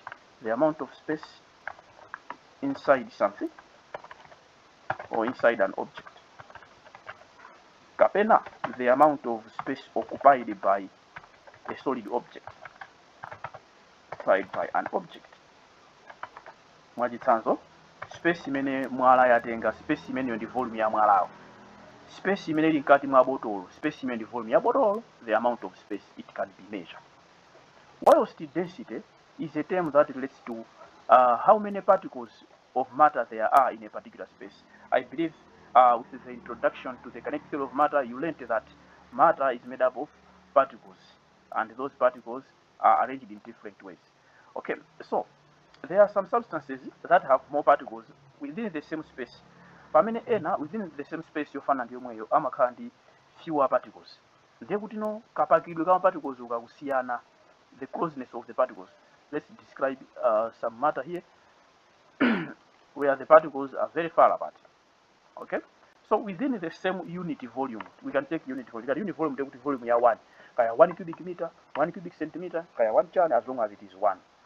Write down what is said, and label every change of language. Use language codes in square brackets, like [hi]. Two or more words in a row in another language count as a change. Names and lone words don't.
[en] The amount of space inside something or inside an object. Kapena, the amount of space occupied by a solid object. Occupied by an object. [ny] Mwachitsanzo, space imene mwala yatenga, space imene ndi volume ya mwalawo. Space imene ili nkati mwa botolo, space imene ndi volume ya botolo, [en] the amount of space it can be measured. Whilst density is a term that relates to how many particles of matter there are in a particular space. I believe with the introduction to the kinetic theory of matter, you learned that matter is made up of particles, and those particles are arranged in different ways. Okay, so there are some substances that have more particles within the same space. [ny] Pamene ena [en] within the same space [ny] yofana ndi yomweyo amakhala ndi [en] fewer particles. [ny] Ndiye kuti no kapakidwe kama particles ukakusiyana, [en] the closeness of the particles. Let's describe some matter here where the particles are very far apart. Okay, so within the same unit volume, we can take unit volume. Unit volume is volume ya 1. Kaya 1 cubic meter, 1 cubic centimeter, kaya 1 chan, as long as it is 1.